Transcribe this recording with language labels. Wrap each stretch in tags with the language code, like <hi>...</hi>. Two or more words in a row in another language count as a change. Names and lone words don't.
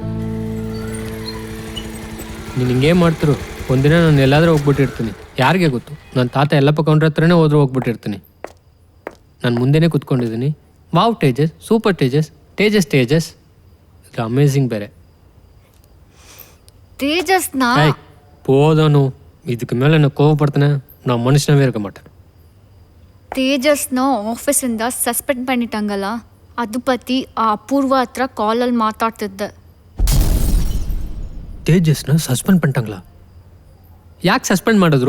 <kn>ನೀನು ಹಿಂಗೇ ಮಾಡ್ತಿರು, ಒಂದಿನ ನಾನು ಎಲ್ಲಾದರೂ ಹೋಗ್ಬಿಟ್ಟಿರ್ತೀನಿ, ಯಾರಿಗೆ ಗೊತ್ತು. ನನ್ನ ತಾತ ಎಲ್ಲಪ್ಪ ಕೌಂಡ್ರ ಹತ್ರನೇ ಹೋದ್ರೂ ಹೋಗ್ಬಿಟ್ಟಿರ್ತೀನಿ. ನಾನು ಮುಂದೆನೇ ಕೂತ್ಕೊಂಡಿದ್ದೀನಿ. ವಾವ್ ತೇಜಸ್, ಸೂಪರ್ ತೇಜಸ್, ತೇಜಸ್ ತೇಜಸ್, ಇದು ಅಮೇಝಿಂಗ್ ಬೇರೆ. ತೇಜಸ್ನ</kn> <ta>போதனு இதுக்கு மேலே நான் கோவப்படுத்தின நான் மனுஷனாவே இருக்க மாட்டேன்.</ta> <kn>ತೇಜಸ್ನ ಆಫೀಸಿಂದ ಸಸ್ಪೆಂಡ್ பண்ணிட்டாங்கಲ್ಲ, ಅದು ಪತಿ ಆ ಅಪೂರ್ವ ಹತ್ರ ಕಾಲಲ್ಲಿ ಮಾತಾಡ್ತಿದ್ದೆ. ತೇಜಸ್ನ ಸಸ್ಪೆಂಡ್ பண்ணிட்டாங்களா? ಯಾಕೆ ಸಸ್ಪೆಂಡ್ ಮಾಡಿದ್ರು?</kn>